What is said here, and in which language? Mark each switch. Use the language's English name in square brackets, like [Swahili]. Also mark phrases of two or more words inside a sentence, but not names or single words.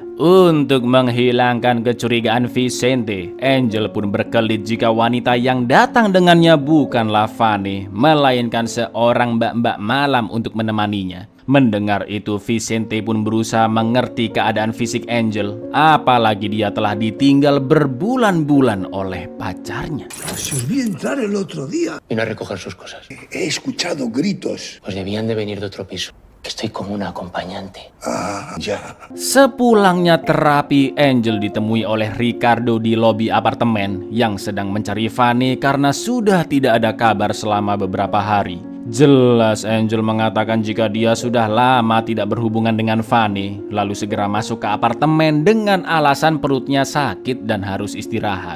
[Indonesian] Untuk menghilangkan kecurigaan Vicente, Angel pun berkelit jika wanita yang datang dengannya bukanlah Fanny, melainkan seorang mbak-mbak malam untuk menemaninya. Mendengar itu, Vicente pun berusaha mengerti keadaan fisik Angel, apalagi dia telah ditinggal berbulan-bulan oleh pacarnya. [Spanish] Si os vi entrar el otro día. Vino a recoger sus cosas. He escuchado gritos. Pues debían de venir de otro piso. Estoy como una acompañante. Ah, ya. [Indonesian] Sepulangnya terapi, Angel ditemui oleh Ricardo di lobi apartemen yang sedang mencari Fanny karena sudah tidak ada kabar selama beberapa hari. Jelas Angel mengatakan jika dia sudah lama tidak berhubungan dengan Fanny, lalu segera masuk ke apartemen dengan alasan perutnya sakit dan harus istirahat.